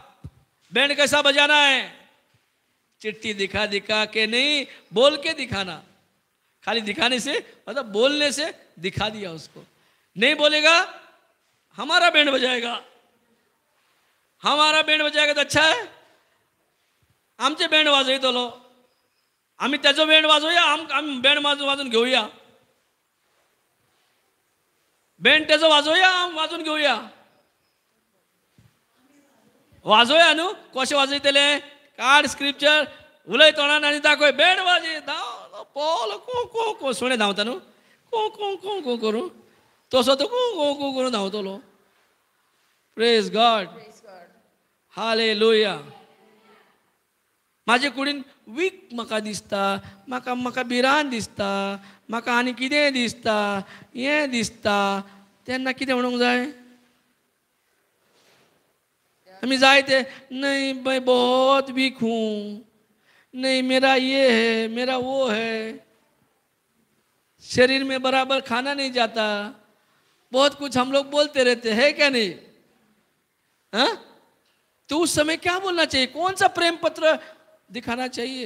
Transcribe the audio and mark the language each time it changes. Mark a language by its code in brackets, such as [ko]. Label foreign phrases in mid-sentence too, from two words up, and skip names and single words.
[hi] बैंड कैसा बजाना है? चिट्ठी दिखा दिखा के नहीं, बोल के दिखाना. खाली दिखाने से मतलब बोलने से दिखा दिया उसको। नहीं बोलेगा हमारा बैंड बजाएगा, हमारा बैंड बजाएगा तो अच्छा है, [kok] आमचे बैंड वाजयतो लो, आम्ही त्याचो बैंड वाजवूया, आम्ही बैंड वाजून घेऊया, बैंड त्याचो वाजवूया, वाजून घेऊया, वाजवूया न्हू, कशें वाजयतले, काढ स्क्रिप्चर, उलय तोंडान आनी दाखय, बैंड वाजय, धांव पोल को को को, सुणे धांवता न्हू, को को को को करूं, तसो तो को को को करून धांवतलो. [en] Praise God, Hallelujah. [kok] माझे कुडीन वीक म्हाका दिसता, म्हाका म्हाका भिरांत दिसता, म्हाका आनी कितें दिसता, हें दिसता, तेन्ना कितें म्हणूंक जाय? आमी जाय ते [hi] नहीं मैं बहुत वीक हूँ, नहीं मेरा ये है, मेरा वो है, शरीर में बराबर खाना नहीं जाता, बहुत कुछ हम लोग बोलते रहते हैं, क्या नहीं? हाँ? तो उस समय क्या बोलना चाहिए? कौन सा प्रेम पत्र दिखाना चाहिए?